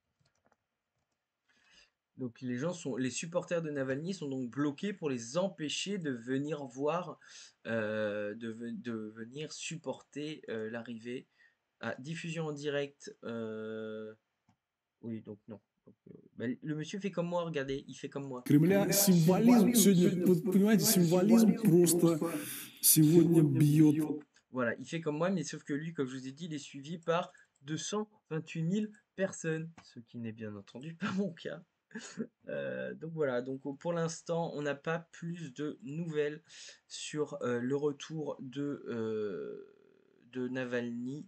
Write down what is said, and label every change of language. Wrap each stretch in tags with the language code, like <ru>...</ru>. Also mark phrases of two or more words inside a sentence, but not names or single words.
<fr>Donc les supporters de Navalny sont donc bloqués pour les empêcher de venir voir, de venir supporter l'arrivée. Ah, diffusion en direct. Oui, donc non. Donc, le monsieur fait comme moi, regardez, il fait comme moi.</fr> <ru>Кремля символизм сегодня, вот понимаете, символизм просто сегодня бьет.</ru> <fr>Voilà, il fait comme moi, mais sauf que lui, comme je vous ai dit, il est suivi par 228 000 personnes, ce qui n'est bien entendu pas mon cas. Donc voilà, donc pour l'instant, on n'a pas plus de nouvelles sur le retour de Navalny.</fr>